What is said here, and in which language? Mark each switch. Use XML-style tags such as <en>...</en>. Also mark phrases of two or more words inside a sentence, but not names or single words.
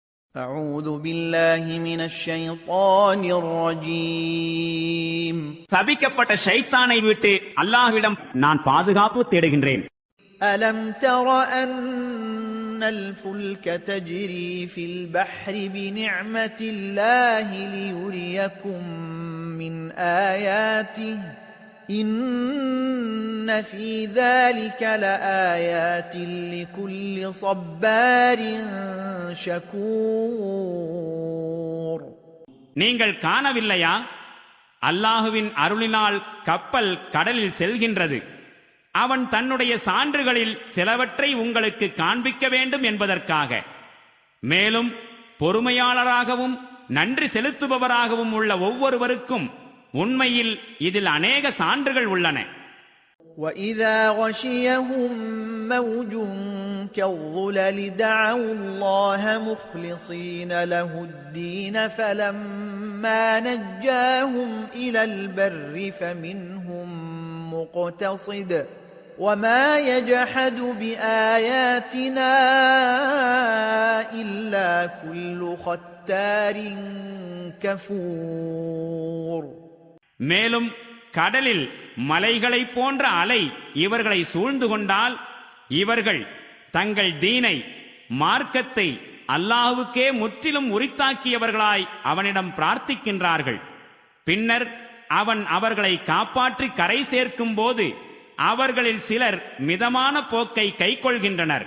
<ar>أعوذ بالله من الشيطان الرجيم</ar> <ta>சபிக்கப்பட்ட ஷைத்தானை விட்டு அல்லாஹ்விடம் நான் பாதுகாப்பு தேடுகின்றேன்.</ta> <ar>ألم تر أن الفلك تجري في البحر بنعمة الله ليريكم من آياته إن في ذلك لآيات لكل صبار شكور.</ar> <ta>நீங்கள் காணவில்லையா? அல்லாஹுவின் அருளினால் கப்பல் கடலில் செல்கின்றது. அவன் தன்னுடைய சான்றுகளில் சிலவற்றை உங்களுக்கு காண்பிக்க வேண்டும் என்பதற்காக. மேலும் பொறுமையாளராகவும் நன்றி செலுத்துபவராகவும் உள்ள ஒவ்வொருவருக்கும் உண்மையில் இதில் அநேக சான்றுகள் உள்ளன.</ta> <ar>وَإِذَا غَشِيَهُم مَّوْجٌ كَالظُّلَلِ دَعَوُا اللَّهَ مُخْلِصِينَ لَهُ الدِّينَ فَلَمَّا نَجَّاهُمْ إِلَى الْبَرِّ فَمِنْهُم مُّقْتَصِدٌ وَمَا يَجْحَدُ بِآيَاتِنَا إِلَّا كُلُّ خَتَّارٍ كَفُورٍ.</ar> <ta>மேலும் கடலில் மலைகளைப் போன்ற அலை இவர்களை சூழ்ந்து கொண்டால் இவர்கள் தங்கள் தீனை மார்க்கத்தை அல்லாஹ்வுக்கே முற்றிலும் உரித்தாக்கியவர்களாய் அவனிடம் பிரார்த்திக்கின்றார்கள். பின்னர் அவன் அவர்களை காப்பாற்றி கரை சேர்க்கும் போது அவர்களில் சிலர் மிதமான போக்கை கைக்கொள்கின்றனர்.</ta>